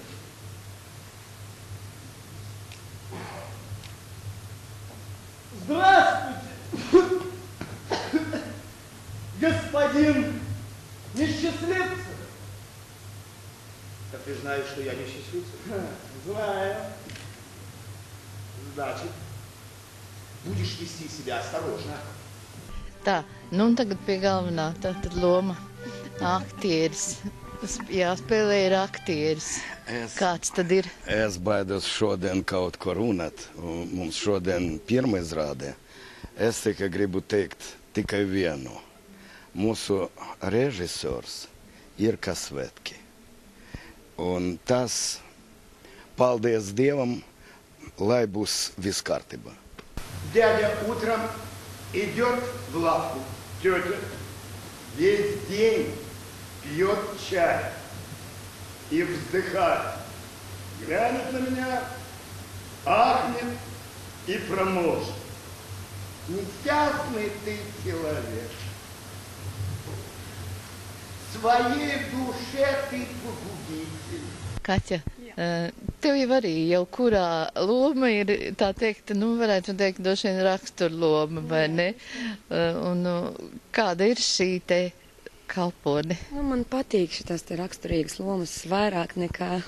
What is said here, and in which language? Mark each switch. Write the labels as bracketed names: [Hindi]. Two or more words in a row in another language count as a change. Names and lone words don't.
[Russian] Здравствуйте, господин Несчастливцев. Так ты знаешь, что я не Счастливцев? Знаю. Значит, будешь вести себя осторожно. [Latvian] Tā, nu un tagad pie galvenā tātad loma aktieris. Jāspēlē ir aktieris. Kāds tad ir? Es baidos šodien kaut ko runāt. Mums šodien pirmā izrāde. Es tikai gribu teikt tikai vienu. Mūsu režisors ir Kasvetki. Un tas, paldies Dievam, lai būs viss kārtībā. [Russian] Дядя утром идет в лавку. Тетя весь день пьет чай и вздыхает. Глянет на меня, ахнет и промолвит. Несчастный ты человек. Своей душе ты погубитель. [Latvian] Kaķa, tev jau arī jau kurā loma ir, tā teikt, nu varētu teikt, droši vien raksturloma, vai ne? Un kāda ir šī te kalpone? Nu, man patīk šitās te raksturīgas lomas vairāk nekā...